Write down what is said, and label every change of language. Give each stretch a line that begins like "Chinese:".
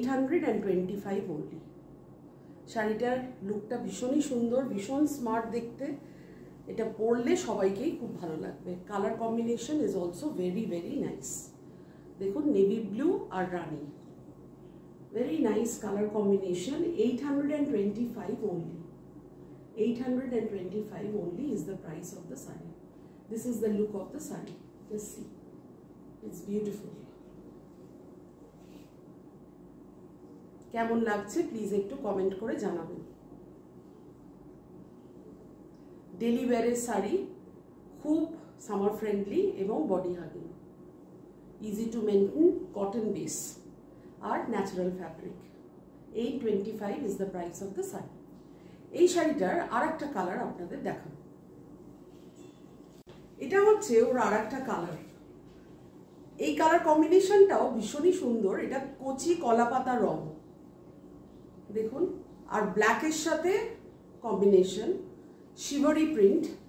Bangla: 825 only. শাড়িটার লুকটা ভীষণই সুন্দর, ভীষণ স্মার্ট দেখতে। এটা পরলে সবাইকেই খুব ভালো লাগবে।
English: Colour combination is also very very nice.
Bangla: দেখুন, navy blue আর Rani,
English: very nice color combination. 825 only. 825 only is the price of the saree. This is the look of the saree. Just see, it's beautiful.
Bangla: কেমন লাগছে please একটু comment করে জানাবেন। Daily ওয়্যারের sari, খুব summer friendly এবং body hugging, easy to maintain, cotton base আর natural fabric.
English: 825 is the price of the sari.
Bangla: এই শাড়িটার আর একটা কালার আপনাদের দেখাবো। এটা হচ্ছে ওর আর একটা কালার। এই কালার কম্বিনেশনটাও ভীষণই সুন্দর। এটা কচি কলাপাতা রং, দেখুন, আর ব্ল্যাকের সাথে কম্বিনেশন, শিবরি প্রিন্ট।